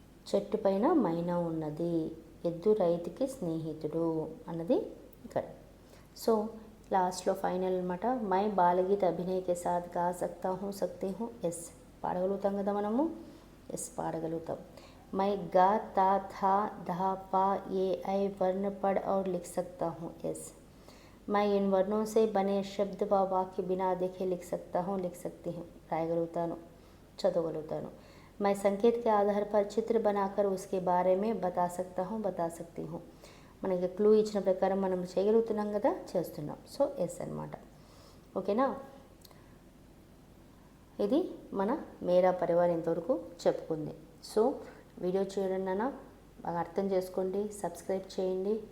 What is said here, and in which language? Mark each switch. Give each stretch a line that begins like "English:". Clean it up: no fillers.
Telugu: చెట్టు పైన మైనా ఉన్నది, ఎద్దు రైతుకి స్నేహితుడు అన్నది ఇక్కడ. సో లాస్ట్లో ఫైనల్ అనమాట.
Hindi: మై బాలగీత్ అభినయకే సాథ్ గా సక్తా హూ, సక్తి హూ.
Telugu: ఎస్ పాడగలుగుతాం కదా మనము, ఎస్ పాడగలుగుతాం.
Hindi: मैं गा ता था धा पा ये ऐ वर्ण पढ़ और लिख सकता हूँ. यस मैं इन वर्णों से बने शब्द व वाक्य बिना देखे लिख सकता हूँ, लिख सकती हूँ.
Telugu: రాయగలుగుతాను, చదవగలుగుతాను.
Hindi: मैं संकेत के आधार पर चित्र बनाकर उसके बारे में बता सकता हूँ, बता सकती हूँ.
Telugu: మనకి క్లూ ఇచ్చిన ప్రకారం మనం చేయగలుగుతున్నాం కదా, చేస్తున్నాం. సో ఎస్ అనమాట. ఓకేనా. ఇది మన మేరా పరివార్ ఇంతవరకు చెప్పుకుంది. సో వీడియో చూడండి నాన్న, బాగా అర్థం చేసుకోండి, సబ్స్క్రైబ్ చేయండి.